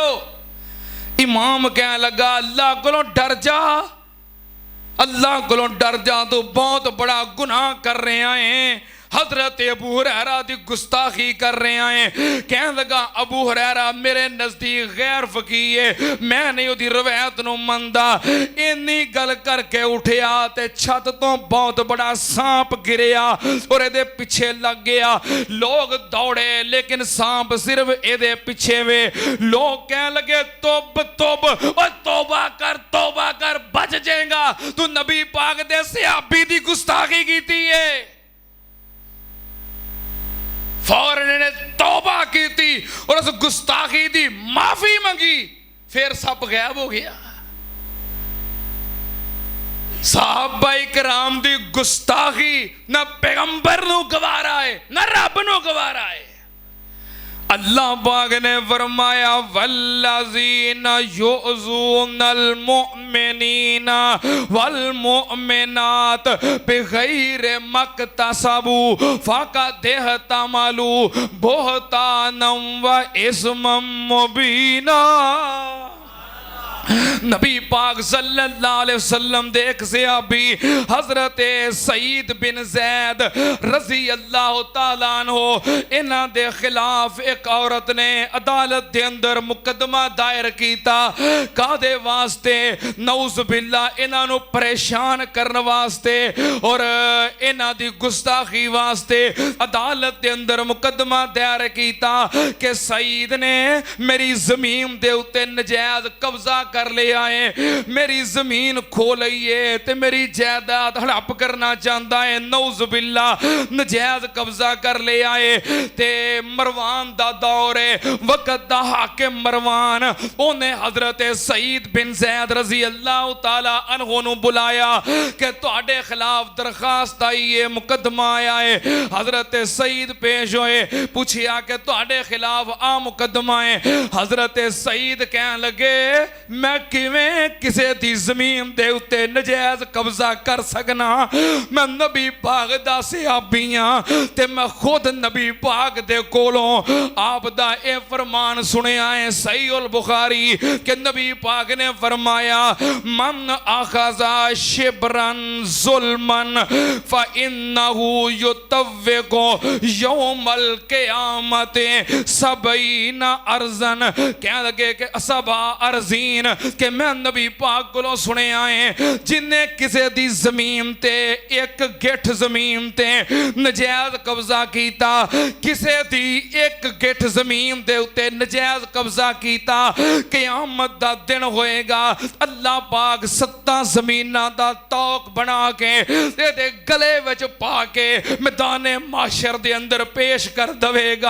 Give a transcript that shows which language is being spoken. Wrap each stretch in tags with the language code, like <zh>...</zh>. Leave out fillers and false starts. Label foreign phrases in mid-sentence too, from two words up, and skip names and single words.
<pa>امام کہہ لگا اللہ کولوں ڈر جا، اللہ کولوں ڈر جا,</pa> <ur>تو بہت بڑا گناہ کر رہے ہیں.</ur> <pa>حضرت ابو ہریرہ دی گستاخی کر رہے ہیں. کہہ لگا ابو ہریرہ میرے نزدیک غیر فقیہ ہے، میں نہیں اودی روایت نوں مندا. انی گل کر کے اٹھیا تے چھت تو بہت بڑا سانپ گریا اور ایدے پیچھے لگ گیا. لوگ دوڑے لیکن سانپ صرف ایدے پیچھے وے. لوگ کہہ لگے توب توب، اور توبہ کر بچ جائے گا، تو نبی پاک دے صحابی دی گستاخی کیتی ہے. فوراً نے توبہ کی تھی اور اس گستاخی دی معافی منگی، پھر سب غائب ہو گیا. صحابہ اکرام دی گستاخی نہ پیغمبر نوں گوارا ہے نہ رب نوں گوارا ہے. اللہ پاک نے فرمایا</pa> <ar>والذين يؤذون المؤمنين والمؤمنات بغير ما اكتسبوا فقد احتملوا بهتانا وإثما مبينا.</ar> <pa>نبی پاک</pa> <ar>صلى الله عليه وسلم</ar> <pa>دے اک صحابی حضرت سعید بن زید</pa> <ar>رضي الله تعالى عنه,</ar> <pa>انہاں دے خلاف اک عورت نے عدالت دے اندر مقدمہ دائر کیتا. کادے واسطے?</pa> <ar>نعوذ بالله,</ar> <pa>انہاں نوں پریشان کرنے واسطے اور انہاں دی گستاخی واسطے عدالت دے اندر مقدمہ دائر کیتا کہ سعید نے میری زمین دے اتے ناجائز قبضہ کر لیا ہے، میری زمین کھو لئی ہے تے میری جائیداد ہڑپ کرنا چاہتا ہے.</pa> <ar>نعوذ بالله,</ar> <pa>ناجائز قبضہ کر لیا ہے. تے مروان دا دور ہے، وقت دا حاکم مروان، اونہیں حضرت سعید بن زید</pa> <ar>رضي الله تعالى عنه</ar> <pa>نوں بلایا کہ تہاڈے خلاف درخواست آئی ہے، مقدمہ آیا ہے. حضرت سعید پیش ہوئے، پچھیا کہ تہاڈے خلاف آ مقدمہ ہے. حضرت سعید کہن لگے میں کویں کسے دی زمین دے اتے ناجائز قبضہ کر سکنا. میں نبی پاک دا صحابی ہاں تے میں خود نبی پاک دے کولوں آپ دا اے فرمان سنیا ہے صحیح البخاری کے نبی پاک نے فرمایا</pa> <ar>من أخذ شبرا ظلما فإنه يطوق يوم القيامة سبعين أرضا.</ar> <pa>کہہ لگے کہ</pa> <ar>سبع أرضين</ar> <pa>کے میں نبی پاک کولوں سنیا ہے جنہیں کسی دی زمین تے اک گٹھ زمین تے ناجائز قبضہ کیتا، کسی دی اک گٹھ زمین دے اتے ناجائز قبضہ کیتا، قیامت دا دن ہوئے گا اللہ پاک 7 زمیناں دا طوق بنا کے ایہدے گلے وچ پا کے میدانے محشر دے اندر پیش کر دیوے گا.</pa>